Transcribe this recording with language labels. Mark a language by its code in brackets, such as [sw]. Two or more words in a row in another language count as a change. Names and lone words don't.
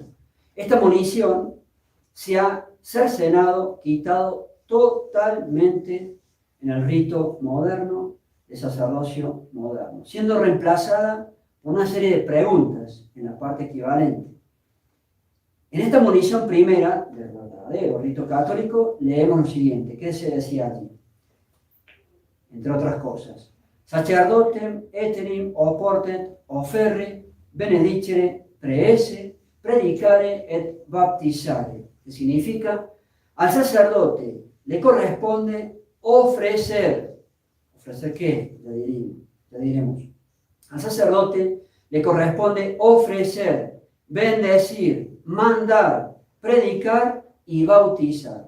[es] Esta monición se ha cercenado, quitado totalmente en el rito moderno de sacerdocio moderno, siendo reemplazada por una serie de preguntas en la parte equivalente. En esta monición primera del verdadero rito católico leemos lo siguiente. ¿Qué se decía allí? Entre otras cosas: [la] sacerdotem eterim oportet offerre benedicere preesse predicare et baptizare, [es] que significa al sacerdote le corresponde ofrecer. ¿Ofrecer qué? Ya diremos. Al sacerdote le corresponde ofrecer, bendecir, mandar, predicar y bautizar.